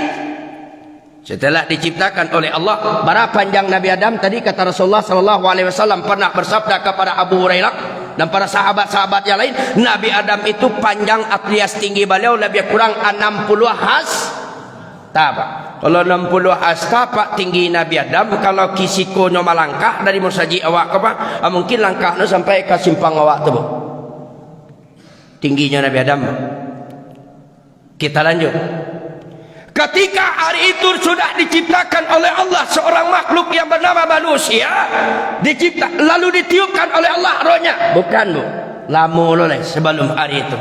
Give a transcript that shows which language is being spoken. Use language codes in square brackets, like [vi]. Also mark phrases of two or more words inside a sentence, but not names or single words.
[id] Setelah diciptakan oleh Allah, berapa panjang Nabi Adam tadi? Kata Rasulullah SAW pernah bersabda kepada Abu Hurairah dan para sahabat-sahabat yang lain, Nabi Adam itu panjang alias tinggi beliau lebih kurang 60 hasta Pak. Kalau 60 hasta Pak tinggi Nabi Adam, kalau kisikonya melangkah dari musajid awak ke Pak, mungkin langkahnya sampai ke simpang awak tu. Tingginya Nabi Adam. Kita lanjut. Ketika hari itu sudah diciptakan oleh Allah seorang makhluk yang bernama manusia, lalu ditiupkan oleh Allah rohnya. Bukan Bu, lama oleh sebelum hari itu.